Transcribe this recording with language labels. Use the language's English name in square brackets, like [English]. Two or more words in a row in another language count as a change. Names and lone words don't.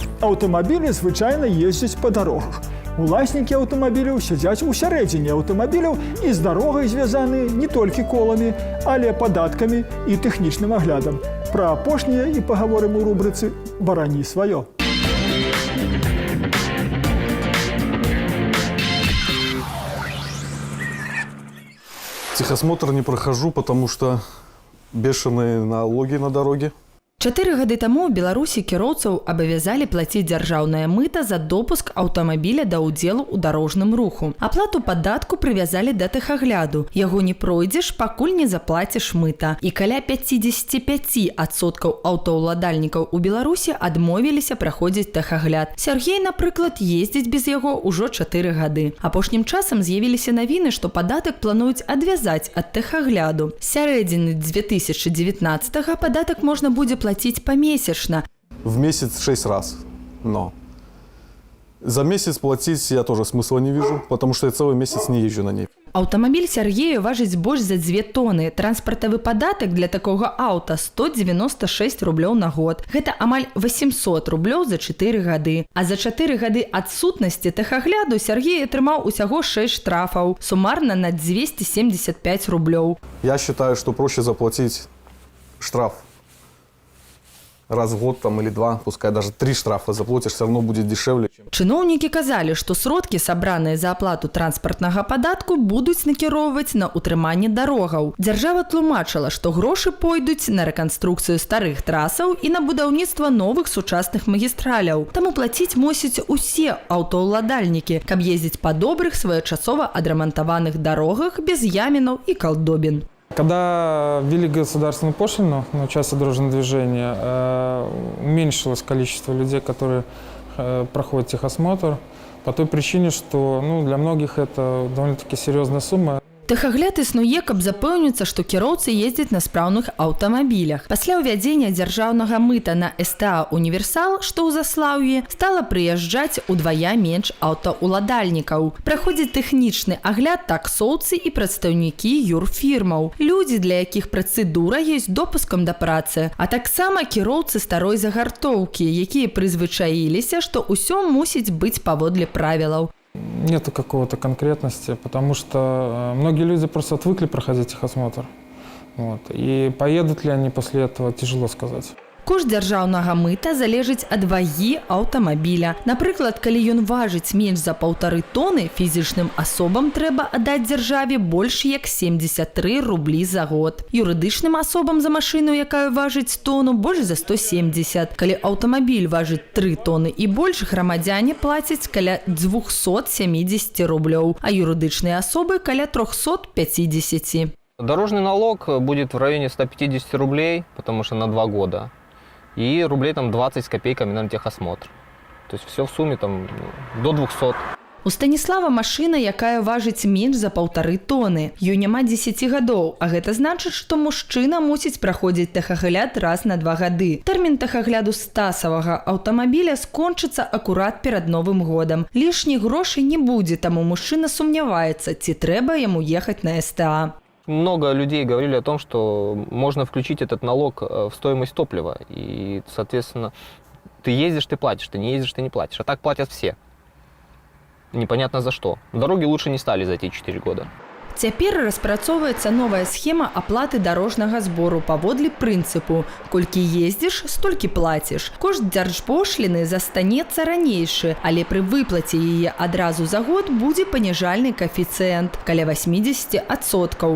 [Belarusian] Аўтамабілі звычайна ездзяць па дарогах. Уласнікі аўтамабіляў сядзяць у сярэдзіне аўтамабіляў і з дарогай звязаны не толькі коламі, але падаткамі і тэхнічным аглядам. Пра апошняе і пагаворым у рубрыцы «Барані сваё». [Russian] Техосмотр не прохожу, потому что бешеные налоги на дороге. [Belarusian] 4 гады таму ў Беларусі кіроўцаў абавязалі плаціць дзяржаўнае мыта за допуск аўтамабіля да ўдзелу ў дарожным руху. Аплату падатку прывязалі да тэхагляду. Яго не пройдзеш, пакуль не заплаціш мыта. І каля 55% аўтаўладальнікаў у Беларусі адмовіліся праходзіць тэхагляд. Сяргей, напрыклад, ездзіць без яго ўжо 4 гады. Апошнім часам з'явіліся навіны, што падатак плануюць адвязаць ад тэхагляду. З сярэдзіны 2019-го падатак можна будзе [Russian] платить помесячно. В месяц 6 раз. Но за месяц платить я тоже смысла не вижу, потому что я целый месяц не езжу на ней. [Belarusian] Аўтамабіль Сергею важыць больш за 2 тоны. Транспартавы падатак для такога аўта 196 рублёў на год. Гэта амаль 800 рублёў за 4 гады. А за 4 гады адсутнасці тэхагляду Сергей атрымаў усяго 6 штрафаў, сумарна на 275 рублёў. [Russian] Я считаю, что проще заплатить штраф раз в год там, или 2, пускай даже 3 штрафа заплатишь, все равно будет дешевле. [Belarusian] Чыноўнікі казалі, што сродкі, сабраныя за аплату транспартнага падатку, будуць накіроўваць на ўтрыманне дарогаў. Дзяржава тлумачыла, што грошы пойдуць на рэканструкцыю старых трасаў і на будаўніцтва новых сучасных магістраляў. Таму плаціць мусяць усе аўтаўладальнікі, каб ездзіць па добрых, своечасова адрамантаваных дарогах без ямінаў і калдобін. [Russian] Когда ввели государственную пошлину на участок дорожного движения, уменьшилось количество людей, которые проходят техосмотр, по той причине, что для многих это довольно-таки серьезная сумма. [Belarusian] Тэхагляд існуе, каб запэўніцца, што кіроўцы ездзяць на спраўных аўтамабілях. Пасля ўвядзення дзяржаўнага мыта на СТА «Універсал», што ў Заслаўі, стала прыязджаць удвая менш аўтаўладальнікаў. Праходзіць тэхнічны агляд таксоўцы і прадстаўнікі юрфірмаў. Людзі, для якіх працэдура ёсць допускам да працы, а таксама кіроўцы старой загартоўкі, якія прызвычаіліся, што ўсё мусіць быць паводле правілаў. [Russian] Нету какого-то конкретности, потому что многие люди просто отвыкли проходить техосмотр. И поедут ли они после этого, тяжело сказать. [Belarusian] Кошт дзяржаўнага мыта залежыць ад вагі аўтамабіля. Напрыклад, калі ён важыць менш за 1,5 тоны, фізічным асобам трэба аддаць дзяржаве больш як 73 рублі за год. Юрыдычным асобам за машыну, якая важыць тону, больш за 170. Калі аўтамабіль важыць 3 тоны і больш, грамадзяне плацяць каля 270 рублёў, а юрыдычныя асобы каля 350. [Russian] Дорожный налог будет в районе 150 рублей, потому что на 2 года. И рублей там 20 с копейками на техосмотр. То есть все в сумме там до 200. [Belarusian] У Станіслава машына, якая важыць менш за 1,5 тоны. Ёй няма 10 гадоў, а гэта значыць, што мужчына мусіць праходзіць тэхагляд раз на 2 гады. Тэрмін тэхагляду стасавага аўтамабіля скончыцца акурат перад Новым годам. Лішніх грошай не будзе, таму мужчына сумняваецца, ці трэба яму ехаць на СТА. [Russian] Много людей говорили о том, что можно включить этот налог в стоимость топлива. И, соответственно, ты ездишь, ты платишь, ты не ездишь, ты не платишь. А так платят все. Непонятно за что. Дороги лучше не стали за эти 4 года. [Belarusian] Цяпер распрацоўваецца новая схема аплаты дарожнага збору паводле прынцыпу «Колькі ездзіш, столькі плаціш». Кошт дзяржпошліны застанецца ранейшы, але пры выплаце яе адразу за год будзе паніжальны каэфіцыент каля 80%.